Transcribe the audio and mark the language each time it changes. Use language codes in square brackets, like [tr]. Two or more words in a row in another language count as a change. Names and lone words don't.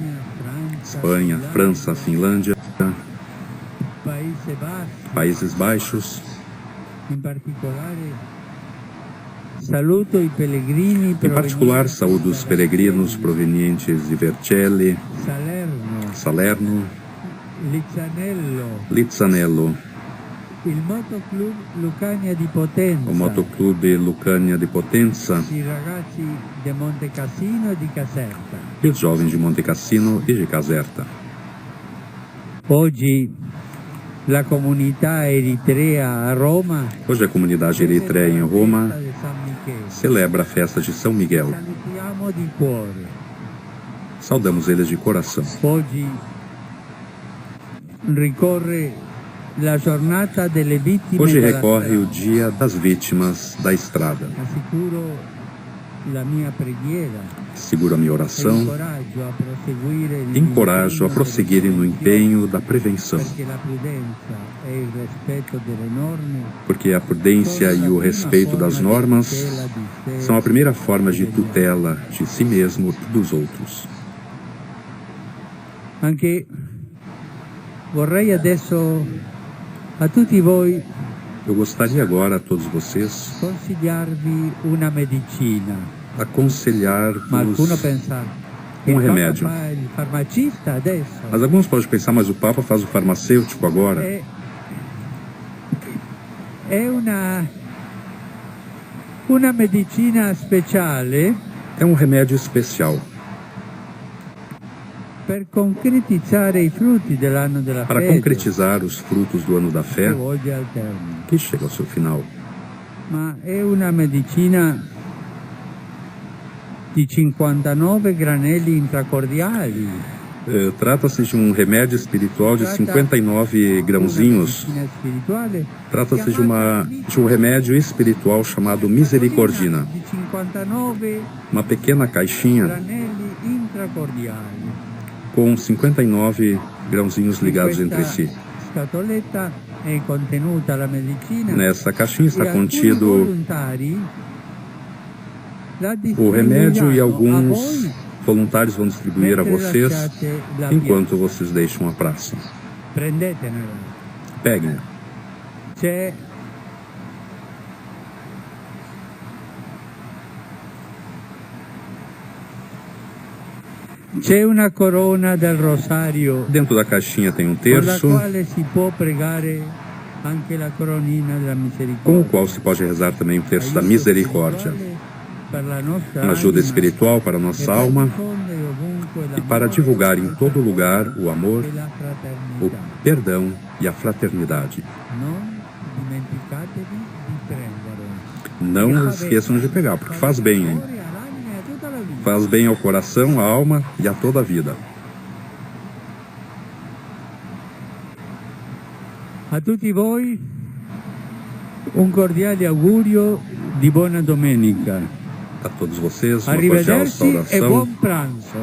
[pt] Espanha, França, Finlândia, Países Baixos. Em particular, saúdo os peregrinos provenientes de Vercelli, Salerno, Lizzanello, [it] il Motoclub Lucania di Potenza, [pt] o Motoclube Lucania de Potenza [it] i ragazzi di Monte Cassino e di Caserta. [pt] e os jovens de Monte Cassino e de Caserta. [it] Oggi la comunità eritrea a Roma [pt] Hoje a comunidade eritreia em Roma [it] di San Michele. [pt] celebra a festa de São Miguel. [it] Salutiamo di cuore. [pt] Saudamos eles de coração. [it] Oggi ricorre la giornata delle vittime [pt] Hoje [it] della [pt] recorre o [it] strada. [pt] dia das vítimas da estrada. [it] Assicuro la mia preghiera [pt] Seguro a minha [it] e [pt] oração [it] incoraggio a proseguire [pt] e encorajo a prosseguirem no empenho da prevenção, [it] perché la prudenza e il rispetto delle norme [pt] porque a prudência e o respeito das normas são a primeira forma de tutela de si mesmo e dos outros. [it] Anche vorrei adesso a tutti voi [pt] Eu gostaria agora a todos vocês [it] consigliarvi una medicina. Ma [pt] aconselhar-vos, [it] qualcuno pensa che un il Papa [pt] remédio. [it] fa il farmacista adesso. [pt] mas alguns podem pensar, mas o Papa faz o farmacêutico agora. [it] È una medicina speciale [pt] É um remédio especial [it] per concretizzare i frutti dell'anno della [pt] para [it] fede [pt] concretizar os frutos do ano da [it] che [pt] fé [it] volge al termine. [pt] que chega ao seu final. [it] Ma è una medicina di 59 granelli intracordiali. [pt] Trata-se de um remédio espiritual de 59 grãozinhos. [it] Una medicina spirituale [pt] Trata-se de um remédio espiritual chamado Misericordina. [it] di 59 [pt] Uma pequena caixinha [it] granelli intracordiali. [pt] com 59 grãozinhos ligados entre si. [it] Scatoletta è contenuta la medicina. [pt] Nessa caixinha está [it] e alcuni [pt] contido [it] volontari la [pt] o remédio e [it] distribuiranno a [pt] alguns [it] voi [pt] voluntários vão distribuir a [it] mentre [pt] vocês [it] lasciate la [pt] enquanto vocês deixam a praça. [it] piazza. Prendetela. [pt] Peguem. [it] C'è una corona del rosario [pt] Dentro da caixinha tem um [it] con la [pt] terço [it] quale si può pregare anche la coronina della [pt] com o [it] misericordia. [pt] qual se pode rezar também o terço da [it] Aiuto [pt] misericórdia. [it] spirituale per la nostra [pt] Uma ajuda [it] anima, [pt] espiritual para a [it] e [pt] nossa [it] per [pt] alma [it] diffondere ovunque [pt] e para [it] l'amore [pt] divulgar em todo lugar o amor, [it] e la [pt] o [it] fraternità. [pt] perdão e a fraternidade. [it] Non dimenticatevi di prendere. [pt] Não esqueçam de pegar, porque faz bem, hein? [it] Cuore, all'anima e a tutta la vita. [pt] Faz bem ao coração, à alma e a toda a vida. [it] A tutti voi un cordiale augurio di buona domenica. [pt] A todos vocês, uma cordial [it] Arrivederci e [pt] saudação [it] buon pranzo.